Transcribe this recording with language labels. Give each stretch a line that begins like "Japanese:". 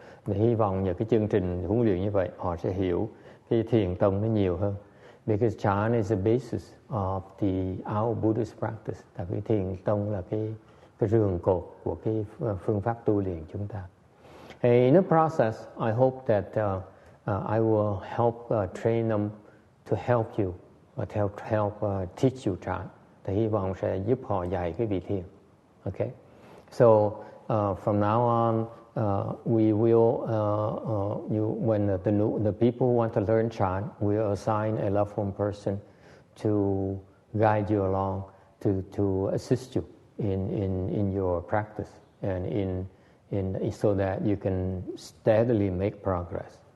Vietnamese: Mình hy vọng nhờ cái chương trình huấn luyện như vậy họ sẽ hiểu cái thiền tông nó nhiều hơn.
English: Because chant is the basis of our Buddhist practice.
Vietnamese: Tại vì thiền tông là cái rường cột của cái phương pháp tu luyện chúng ta.
English: In the process, I hope that I will help train them to help you, to help teach you chant.
Vietnamese: Thì hy vọng sẽ giúp họ dạy cái vị thiền.
English: Okay. So from now on, we will when the people who want to learn chant, we'll assign a left home person to guide you along, to assist you in your practice and so that you can steadily make progress.